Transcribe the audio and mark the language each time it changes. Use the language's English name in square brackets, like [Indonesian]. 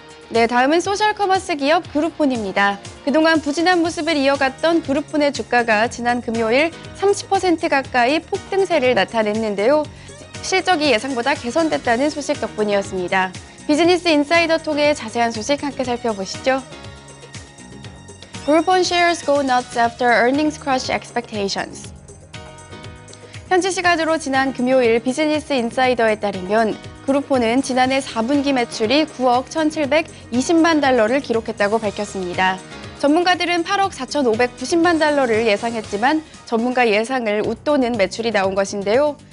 [Korean] 네, 다음은 소셜커머스 기업 그룹폰입니다. 그동안 부진한 모습을 이어갔던 그룹폰의 주가가 지난 금요일 30% 가까이 폭등세를 나타냈는데요. 실적이 예상보다 개선됐다는 소식 덕분이었습니다. 비즈니스 인사이더 통해 자세한 소식 함께 살펴보시죠. [English] Groupon shares go nuts after earnings crush expectations. [Korean] 현지 시간으로 지난 금요일 비즈니스 인사이더에 따르면 그룹폰은 지난해 4분기 매출이 9억 1,720만 달러를 기록했다고 밝혔습니다. 전문가들은 8억 4,590만 달러를 예상했지만 전문가 예상을 웃도는 매출이 나온 것인데요.